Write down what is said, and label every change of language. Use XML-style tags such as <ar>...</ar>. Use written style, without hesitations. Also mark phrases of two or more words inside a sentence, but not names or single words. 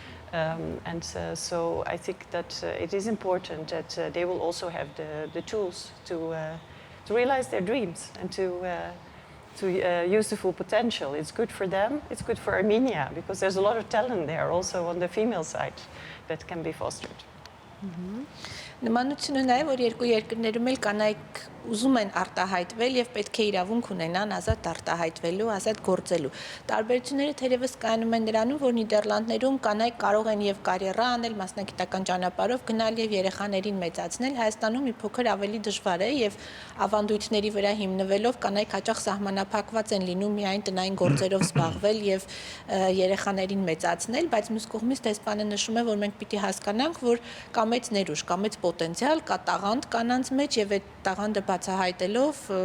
<en>So I think that it is important that they will also have the tools to realize their dreams and to use the full potential. It's good for them, it's good for Armenia, because there's a lot of talent there also on the female side that can be fostered.</en> <hy>Նմանությունը նաև որ երկու երկրներում էլ կանայք ուզում են արտահայտվել եւ պետք է իրավունք ունենան ազատ արտահայտվելու, ազատ գործելու։ Տարբերությունները թերևս կայանում են նրանում, որ Նիդերլանդներում կանայք կարող են եւ կարիերա անել, մասնակիտական ճանապարհով գնալ եւ երեխաներին մեծացնել, Հայաստանում մի փոքր ավելի դժվար է եւ ավանդույթների վրա հիմնվելով կանայք հաճախ սահմանափակված են լինում միայն տնային գործերով զբաղվել եւ երեխաներին մեծացնել, բայց մյուս կողմից դեսպանը նշում է, որ մենք պիտի հասկանանք, որ կա մեծ ներուժ, կա մեծ պոտենցիալ, կա տաղանդ կանանց մեջ եւ այդ տաղանդը բացահայտելով</hy>